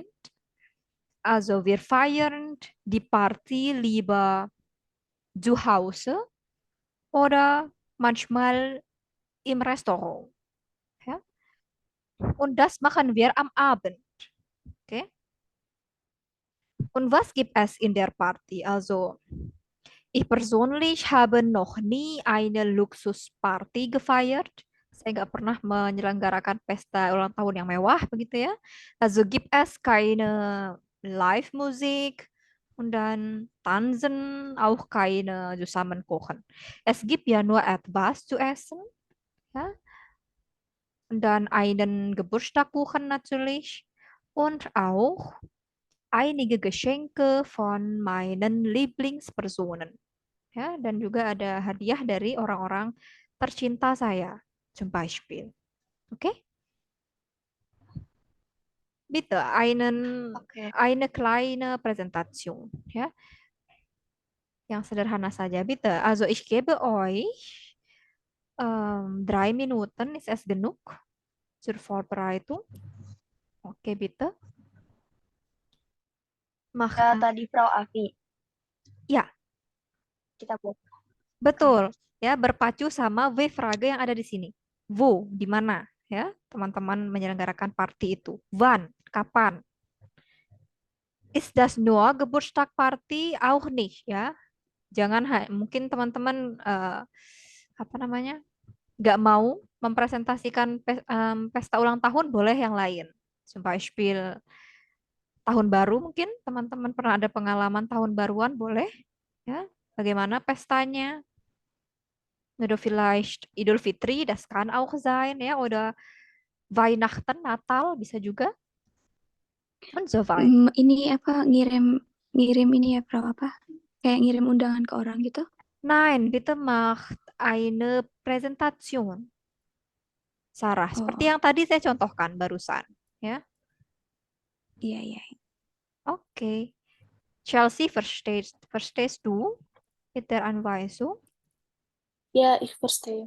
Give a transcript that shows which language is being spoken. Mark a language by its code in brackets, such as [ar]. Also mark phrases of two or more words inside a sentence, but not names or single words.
[de] Also wir feiern die Party lieber zu Hause oder manchmal im Restaurant. Ja? Und das machen wir am Abend. Okay? Und was gibt es in der Party? Also ich persönlich habe noch nie eine Luxusparty gefeiert. [id] Saya nggak pernah menyelenggarakan pesta ulang tahun yang mewah begitu ya. [de] Also gibt es keine Live-Musik und dann tanzen auch keine zusammen kochen. Es gibt ja nur etwas zu essen, ja, und dann einen Geburtstagskuchen natürlich und auch einige Geschenke von meinen Lieblingspersonen. [id] Ya, dan juga ada hadiah dari orang-orang tercinta saya, [de] zum Beispiel. Oke? Bitte, Oke. eine kleine Präsentation. [id] Ya, yang sederhana saja. [de] Bitte, also ich gebe euch 3 Minuten, ist es genug zur Vorbereitung? Oke, bitte. Mach, [id] Ya, tadi Frau Afi, ya, kita buat. betul. Ya, berpacu sama W frage yang ada di sini. Wo, di mana? Ya, teman-teman menyelenggarakan party itu. Wann, kapan? [de] Ist das nur Geburtstagparty? Auch nicht, [id] ya. Jangan mungkin teman-teman apa namanya nggak mau mempresentasikan pesta ulang tahun, boleh yang lain. [de] Zum Beispiel [id] tahun baru mungkin teman-teman pernah ada pengalaman tahun baruan, boleh ya. Bagaimana pestanya? [de] Oder vielleicht Idul Fitri, das kann auch sein ya. Oder Weihnachten, [id] Natal bisa juga [de] und so weiter. [id] Ini apa ngirim ngirim ini ya, Bro, apa? Kayak ngirim undangan ke orang gitu? [de] Nein, bitte macht eine Präsentation. [id] Sarah, seperti Oh, yang tadi saya contohkan barusan, ya. iya iya. Oke. [de] Chelsea, verstehst du mit der Anweisung? Ja, ich verstehe.